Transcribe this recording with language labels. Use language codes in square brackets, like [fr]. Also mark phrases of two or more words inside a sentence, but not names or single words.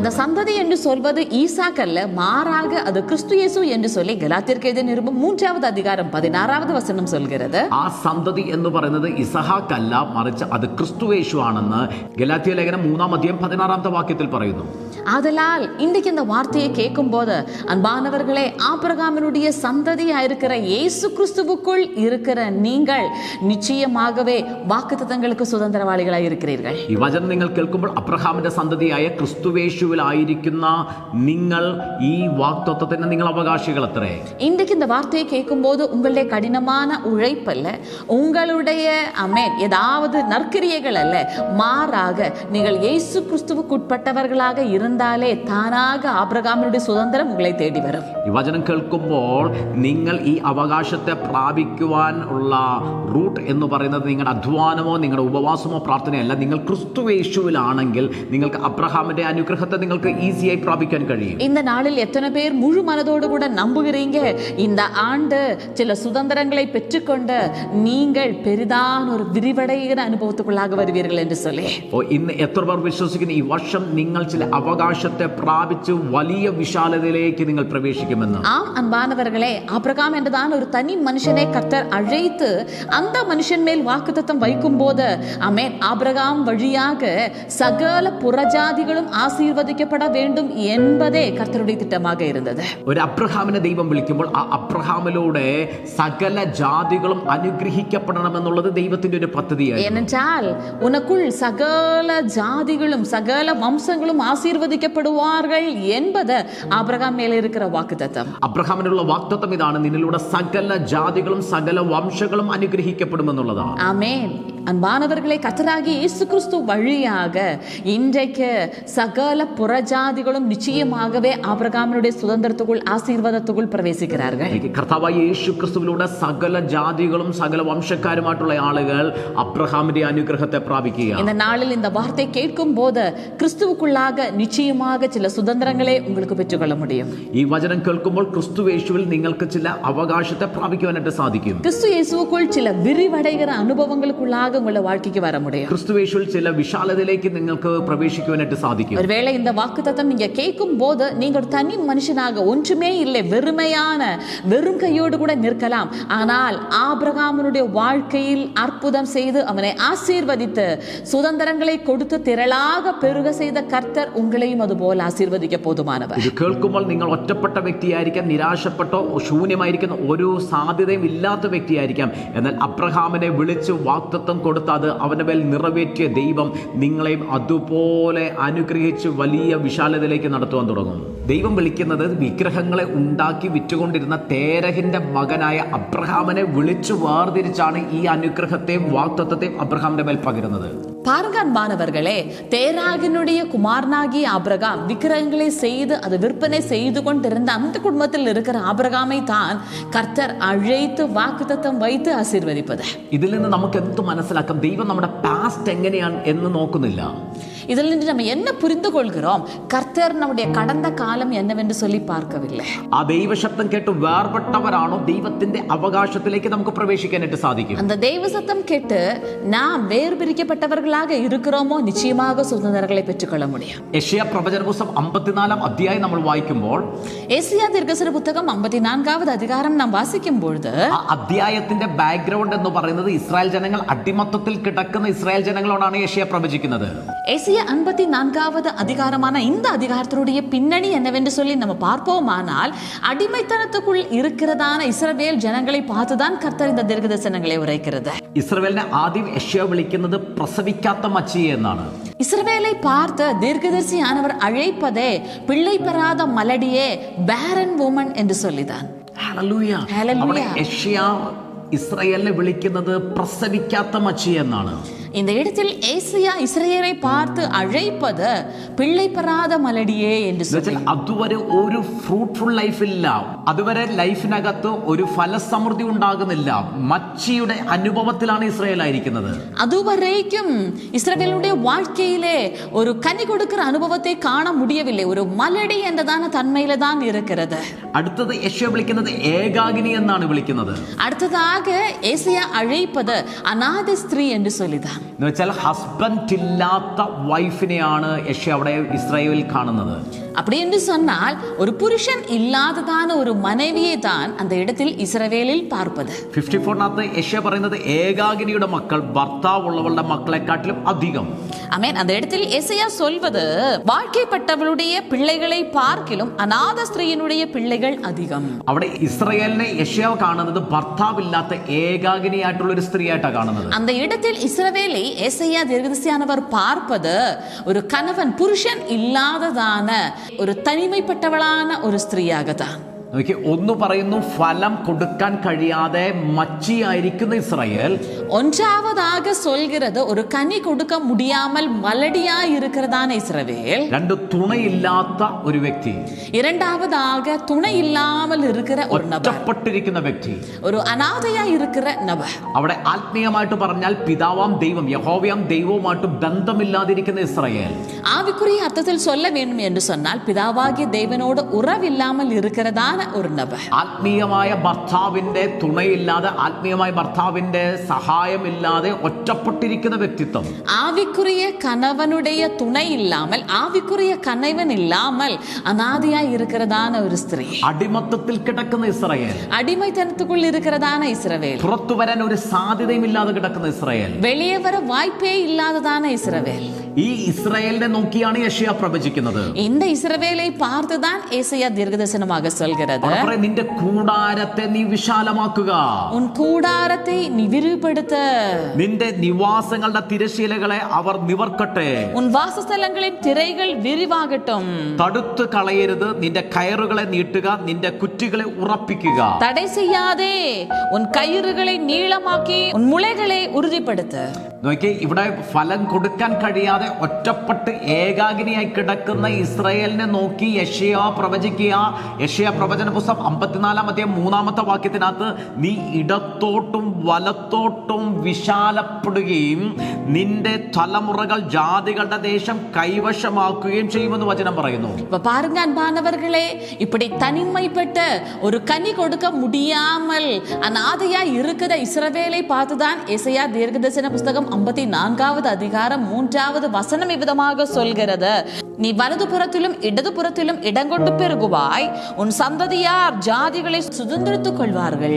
[ta] அந்த சந்ததி என்று சொல்வது ஈசாக் அல்ல, மாறாக அது கிறிஸ்து இயேசு என்று சொல்லி கலாத்தியருக்கு எழுதிய நிருபம் 3வது அதிகாரம் 16வது வசனம் சொல்கிறது. [ml] ആ സന്തതി എന്ന് പറയുന്നത് ഇസഹാക്ക് അല്ല, മറിച്ച് അത് ക്രിസ്തു യേശു ആണെന്ന് ഗലാത്യ ലേഖനം 3-ാം അധ്യായം 16ാമത്തെ വാക്യത്തിൽ പറയുന്നു. [ta] ஆதலால் இன்றைக்கு இந்த வார்த்தையை கேட்கும் போது அன்பானவர்களே, ஆபிரகாமினுடைய சந்ததியா இருக்கிற இயேசு கிறிஸ்துவுக்குள் இருக்கிற நீங்கள் நிச்சயமாகவே വാഗ്ദത്തങ്ങൾക്ക് சுதந்திரவாளிகளாய் இருக்கிறீர்கள். [ml] ഈ വചനം നിങ്ങൾ കേൾക്കുമ്പോൾ അബ്രഹാമിന്റെ സന്തതിയായ ക്രിസ്തുവേശുവിലായിരിക്കുന്ന നിങ്ങൾ ഈ വാഗ്ദത്തത്തിന് നിങ്ങൾ അവകാശികൾ അത്രേ. [ta] இன்றைக்கு இந்த வார்த்தையை கேட்கும் போது உங்களுடைய கடினமான உழைப்பல்ல, உங்களுடைய ஆமென் ஏதாவது நற்கிரியைகள் அல்ல, மாறாக நீங்கள் இயேசு கிறிஸ்துவுக்கு உட்பட்டவர்களாக இருந்தாலே தானாக ஆபிரகாமின் சுதந்திரம் உங்களை தேடி வரும். [ml] ഈ വചനം കേൾക്കുമ്പോൾ നിങ്ങൾ ഈ അവകാശത്തെ പ്രാപിക്കുവാൻ ഉള്ള റൂട്ട് എന്ന് പറയുന്നത് നിങ്ങളുടെ അധ്വാനമോ നിങ്ങളുടെ ഉപവാസമോ പ്രാർത്ഥനയല്ല. നിങ്ങൾ ക്രിസ്തുവേശുവിലാണെങ്കിൽ നിങ്ങൾക്ക് അബ്രഹാമിന്റെ അനുഗ്രഹത്തെ നിങ്ങൾക്ക് ഈസിയായി പ്രാപിക്കാൻ കഴിയും. [ta] இந்த நாளில் எத்தனை பேர் முழு மனதோடு கூட நம்புகிறீங்க இந்த ஆண்டு சில சுதந்திரங்களை பெற்றுக்கொண்டு நீங்கள் பெரிதான ஒரு விரிவடைகிற அனுபவத்துக்குள்ளாக வருவீர்கள் என்று சொல்லி. [ml] ഇന്ന് എത്ര പേർ വിശ്വസിക്കുന്നു ഈ വർഷം നിങ്ങൾ ചില അവകാശത്തെ പ്രാപിച്ച് വലിയ വിശാലതയിലേക്ക് നിങ്ങൾ പ്രവേശിക്കുമെന്ന്? [ta] ஆம் அன்பானவர்களே, ஆபிரகாம் என்றுதான் ஒரு தனி மனுஷனை கர்த்தர் அழைத்து அந்த மனுஷன் மேல் வாக்குத்தத்தம் வைக்கும் போது ஆமென் ஆபிரகாம் வழியாக சகல புறஜாதிகளும் ஆசீர்வதிக்கப்பட வேண்டும் என்பதே கர்த்தருடைய திட்டமாக இருந்தது. [ml] ഒരു അബ്രഹാമിനെ ദൈവം വിളിക്കുമ്പോൾ ആ അബ്രഹാമിലൂടെ സകല ജാതികളും അനുഗ്രഹിക്കപ്പെടണമെന്നുള്ളത് ദൈവത്തിന്റെ ഒരു പദ്ധതിയായിരുന്നു. [ta] ஏனென்றால் உனக்குள் சகல ஜாதிகளும் சகல வம்சங்களும் ஆசீர்வதிக்கப்படுவார்கள் என்பது ஆபிரகாம் மேல இருக்கிற வாக்குத்தத்தம். [ml] അബ്രഹാമിനുള്ള വാഗ്ദത്തം ഇതാണ്, നിന്നിലൂടെ സകല ജാതികളും സകല വംശങ്ങളും അനുഗ്രഹിക്കപ്പെടുമെന്നുള്ളതാണ്. [ta] ஆமென். அன்பானவர்களே, கர்த்தராகிய இயேசு கிறிஸ்து வழியாக இன்றைக்கு சகல புறஜாதிகளும் நிச்சயமாகவே ஆபிரகாமினுடைய சுதந்திரத்துக்குள் ஆசீர்வாதத்துக்குள் பிரவேசிக்கிறார்கள். [ml] കർത്താവായ യേശു ക്രിസ്തുവിലൂടെ സകല ജാതികളും സകല വംശക്കാരുമായിട്ടുള്ള ആളുകൾ അബ്രഹാമിന്റെ അനുഗ്രഹത്തെ പ്രാപിക്കുക. [ta] இந்த நாளில் இந்த வார்த்தை கேட்கும் போது கிறிஸ்துவுக்குள்ளாக நிச்சயமாக சில சுதந்திரங்களை உங்களுக்கு பெற்றுக்கொள்ள முடியும். [ml] ഈ വചനം കേൾക്കുമ്പോൾ ക്രിസ്തുവേശുവിൽ നിങ്ങൾക്ക് ചില അവകാശത്തെ പ്രാപിക്കുവാനായിട്ട് സാധിക്കും. [ta] கிறிஸ்து இயேசுவுக்குள் சில விரிவடைகிற அனுபவங்களுக்குள்ளாக உங்களுடைய வாழ்க்கைக்கு வர முடியும். [ml] ക്രിസ്തുവേശുവിൽ ചില വിശാലതയിലേക്ക് നിങ്ങൾക്ക് പ്രവേശിക്കുവാനായിട്ട് സാധിക്കും. [ta] ஒருவேளை இந்த வாக்குத்தத்தம் நீங்க கேட்கும் போது நீங்க ஒரு தனி மனுஷனாக ஒன்றுமே இல்லை, வெறுமையான வெறும் கையோடு கூட நிற்க இருக்கலாம். ஆனால் ஆபிரகாமுடைய வாழ்க்கையில் அற்புதம் செய்து அவனை ஆசீர்வதித்து சுதந்திரங்களை கொடுத்து திரளாக பெருக செய்த கர்த்தர் உங்களையும் அதுபோல ஆசீர்வதிக்க போதுமானவர். [ml] ഇത് കേൾക്കുമ്പോൾ നിങ്ങൾ ഒറ്റപ്പെട്ട വ്യക്തിയായിരിക്കാം, നിരാശപ്പെട്ടോ ശൂന്യമായിരിക്കുന്ന ഒരു സാധ്യതയും ഇല്ലാത്ത വ്യക്തിയായിരിക്കാം. എന്നാൽ അബ്രഹാമിനെ വിളിച്ച് വാഗ്ദത്തം കൊടുത്ത് അത് അവന്റെ മേൽ നിറവേറ്റിയ ദൈവം നിങ്ങളെയും അതുപോലെ അനുഗ്രഹിച്ച് വലിയ വിശാലതയിലേക്ക് നടത്തുവാൻ തുടങ്ങും. ദൈവം വിളിക്കുന്നത് വിഗ്രഹങ്ങളെ ഉണ്ടാക്കി വിറ്റുകൊണ്ടിരുന്ന തേരഹിന്റെ മകനായ അബ്രഹാമിനെ വിളിച്ചു വേർതിരിച്ചാണ് ഈ അനുഗ്രഹത്തെയും വാഗ്ദത്തത്തെയും അബ്രഹാമിന്റെ മേൽ പകരുന്നത്. [ta] பாருங்க அன்பானவர்களே, தேராகினுடைய குமாரனாகிய ஆபிரகாம் விக்கிரகங்களை செய்து அது விற்பனை செய்து கொண்டிருந்த அந்த குடும்பத்தில் இருக்கிற ஆபிரகாமை தான் கர்த்தர் அழைத்து வாக்குத்தத்தம் வைத்து ஆசீர்வதிப்பது. [ml] ഇതിൽ നിന്ന് നമുക്ക് എന്ത് മനസ്സിലാക്കാം? ദൈവം നമ്മുടെ പാസ്റ്റ് എങ്ങനെയാണ് എന്ന് നോക്കുന്നില്ല. [ta] இதில் நின்று நம்ம என்ன புரிந்து கொள்கிறோம்? கர்த்தர் நம்முடைய கடந்த காலம் என்னவென்று சொல்லி பார்க்கவில்லை. [ml] ആ ദൈവശബ്ദം കേട്ട് വേർപെട്ടവരാണോ ദൈവത്തിന്റെ അവകാശത്തിലേക്ക് നമുക്ക് പ്രവേശിക്കാനായിട്ട് സാധിക്കും. [ta] அந்த தெய்வ சத்தம் கேட்டு நாம் வேறு பிரிக்கப்பட்டவர்களாக இருக்கிறோமோ நிச்சயமாக சுதந்திரங்களை பெற்றுக்கொள்ள முடியும். [ml] യെശയ്യാ പ്രവചന പുസ്തകം 54 അധ്യായം നമ്മൾ വായിക്കുമ്പോൾ, [ta] ஏசாயா தீர்க்கதரிசன புத்தகம் 54வது அதிகாரம் நாம் வாசிக்கும் பொழுது [ml] ആ അധ്യായത്തിന്റെ ബാക്ക്ഗ്രൗണ്ട് എന്ന് പറയുന്നത് ഇസ്രായേൽ ജനങ്ങൾ അടിമത്തത്തിൽ കിടക്കുന്ന ഇസ്രായേൽ ജനങ്ങളോടാണ് യെശയ്യാ പ്രവചിക്കുന്നത്. [ta] ஏசாயா 54வது அதிகாரமான இந்த அதிகாரத்தினுடைய பின்னணி என்னவென்று சொல்லி நம்ம பார்ப்போமானால், அடிமைத்தனத்துக்குள் இருக்கிறதான இஸ்ரவேல் ஜனங்களை பார்த்துதான் கர்த்தர் இந்த தீர்க்கதரிசனங்களை உரைக்கிறது. [ml] ഇസ്രായേലിനെ ആദ്യം യെശയ്യാ വിളിക്കുന്നത് പ്രസവിക്കാത്ത മച്ചിയെ എന്നാണ്. [ta] இஸ்ரவேலை பார்த்து தீர்க்கதரிசியானவர் அழைப்பதே பிள்ளை பெறாத மலடியே, [en] barren woman [ta] என்று சொல்லிதான். [ml] ഹല്ലേലൂയ. അവിടെ യെശയ്യാ ഇസ്രായേലിനെ വിളിക്കുന്നത് പ്രസവിക്കാത്ത മച്ചി എന്നാണ്. [ta] இந்த இடத்தில் ஏசாயா இஸ்ரவேலை பார்த்து அழைப்பது பிள்ளை பெறாத மலடியே என்று சொல்லி. [ml] അതുവരെ ഒരു [en] fruitful life [ml] ഇല്ല, അതുവരെ ലൈഫിനകത്ത് ഒരു ഫലസമൃദ്ധി ഉണ്ടാകുന്നില്ല. മച്ചിയുടെ അനുഭവത്തിലാണ് ഇസ്രായേൽ ആയിരിക്കുന്നത്. [ta] அதுவரைக்கும் இஸ்ரவேலுடைய வாழ்க்கையிலே ஒரு கனி கொடுக்கிற அனுபவத்தை காண முடியவில்லை. ஒரு மலடி என்றதான தன்மையில தான் இருக்கிறது. [ml] അടുത്തത് യെശയ്യാ വിളിക്കുന്നത് ഏകാകിനി എന്നാണ് വിളിക്കുന്നത്. [ta] அடுத்ததாக ஏசாயா அழைப்பது அநாத ஸ்திரீ என்று சொல்லிதான். [ml] എന്ന് വെച്ചാൽ ഹസ്ബൻഡ് ഇല്ലാത്ത വൈഫിനെയാണ് യെശയ്യാ അവിടെ ഇസ്രായേലിൽ കാണുന്നത്. [ta] அப்படி என்று சொன்னால் ஒரு புருஷன் இல்லாததான ஒரு மனைவியை தான் அந்த இடத்தில் இஸ்ரவேலில் பார்ப்பது. [ml] 54 യെശയ്യാ പറയുന്നത് ഏകാകിനിയുടെ മക്കൾ ഭർത്താവുള്ളവളുടെ മക്കളെക്കാട്ടിലും അധികം. [ta] ஆமென். அந்த இடத்தில் ஏசாயா சொல்வது வாழ்க்கைப்பட்டவளுடைய பிள்ளைகளை பார்க்கிலும் அநாத ஸ்திரீயினுடைய பிள்ளைகள் அதிகம். [ml] അവിടെ ഇസ്രായേലിനെ യെശയ്യാ കാണുന്നത് ഭർത്താവില്ലാത്ത ഏകാകിനിയായിട്ടുള്ള ഒരു സ്ത്രീയായിട്ടാണ് കാണുന്നത്. [ta] அந்த இடத்தில் இஸ்ரவேலை ஏசாயா தீர்க்கதரிசியானவர் பார்ப்பது ஒரு கணவன் புருஷன் இல்லாததான ஒரு தனிமைப்பட்டவளான ஒரு ஸ்திரீயாகத்தான். [ml] നോക്കി, ഒന്ന് പറയുന്നു ഫലം കൊടുക്കാൻ കഴിയാതെ മച്ചിയായിരിക്കുന്ന ഇസ്രായേൽ. [ta] ஒன்றாவதாக சொல்கிறது ஒரு கனி கொடுக்க முடியாமல் மலடியா இருக்கிறதான இஸ்ரவேல். [ml] രണ്ട്, തുണയില്ലാത്ത ഒരു വ്യക്തി. [ta] இரண்டாவதாக துணை இல்லாமல் இருக்கிற ஒரு நபர், [ml] ഒറ്റപ്പെട്ടിരിക്കുന്ന വ്യക്തി, [ta] ஒரு அநாதையா இருக்கிற நபர். [ml] അവിടെ ആത്മീയമായിട്ട് പറഞ്ഞാൽ പിതാവാം ദൈവം യഹോവയാം ദൈവവുമായിട്ട് ബന്ധമില്ലാതിരിക്കുന്ന ഇസ്രായേൽ. [ta] ஆவிக்குரிய அர்த்தத்தில் சொல்ல வேண்டும் என்று சொன்னால் பிதாவாகிய தேவனோடு உறவில்லாமல் இருக்கிறதான ஒரு நபர். [ml] ആത്മീയമായ ഭർത്താവിന്റെ തുണയില്ലാതെ, ആത്മീയമായ ഭർത്താവിന്റെ സഹായമില്ലാതെ ഒറ്റപ്പെട്ടിരിക്കുന്ന വ്യക്തിത്വം. [ta] ஆவிக்குரிய கணவனுடைய துணை இல்லாமல், ஆவிக்குரிய கணவன் இல்லாமல் அநாதையாய் இருக்கிறதான ஒரு ஸ்திரீ. [ml] അടിമത്തത്തിൽ കിടക്കുന്ന ഇസ്രായേൽ, [ta] அடிமைத்தனத்துக்குள் இருக்கிறதான இஸ்ரவேல், [ml] പുറത്തു വരാൻ ഒരു സാധ്യതയും ഇല്ലാതെ കിടക്കുന്ന ഇസ്രായേൽ, [ta] வெளியே வர வாய்ப்பே இல்லாததான இஸ்ரவேல். [ml] ഈ ഇസ്രായേലിനെ നോക്കിയാണ് യെശയ്യാ പ്രവചിക്കുന്നത്. [ta] இந்த இஸ்ரவேலை பார்த்துதான் ஏசாயா தீர்க்கதரிசனமாக சொல்கிறது, [ml] നിന്റെ കൂടാരത്തെ നീ വിശാലമാക്കുക, [ta] உன் கூடாரத்தை நீ விரிவுபடுத்த, [ml] നിന്റെ നിവാസങ്ങളുടെ തിരശീലകളെ അവർ നിവർക്കട്ടെ, [ta] உன் வாசஸ்தலங்களின் திரைகள் விரிவாகட்டும், [ml] തടുത്തു കളയരുത്, നിന്റെ കയറുകളെ നീട്ടുക, നിന്റെ കുറ്റികളെ ഉറപ്പിക്കുക. [ta] தடை செய்யாதே, உன் கயிறுகளை நீளமாக்கி உன் முளைகளை உறுதிப்படுத்த. [ml] നോക്കി, ഇവിടെ ഫലം കൊടുക്കാൻ കഴിയാതെ ഒറ്റപ്പെട്ട് ഏകാകിനിയായി കിടക്കുന്ന ഇസ്രായേലിനെ നോക്കി യെശയ്യാ പ്രവചിക്കുക. യെശയ്യാ പ്രവചന പുസ്തകം 54 അധ്യായം 3 വാക്യത്തിനകത്ത്, നീ ഇടത്തോട്ടും വലത്തോട്ടും വിശാലപ്പെടുകയും നിന്റെ തലമുറകൾ ജാതികളുടെ ദേശം കൈവശമാക്കുകയും ചെയ്യുമെന്ന് വചനം പറയുന്നു. [ta] பாருங்க அன்பானவர்களே, இப்படி தனிமைப்பட்ட ஒரு கனி கொடுக்க முடியாமல் அநாதையா இருக்கிற இஸ்ரவேலை பார்த்துதான் ஏசாயா தீர்க்கதரிசன புஸ்தகம் சங்கீதம் 54வது அதிகாரம் 3வது வசனம் இவ்விதமாக சொல்கிறது, நீ வலதுபுறத்திலும் இடதுபுறத்திலும் இடங்கொண்டு பெருகுவாய், உன் சந்ததியார் ஜாதிகளை சுதந்திரித்துக் കൊள்வார்கள்.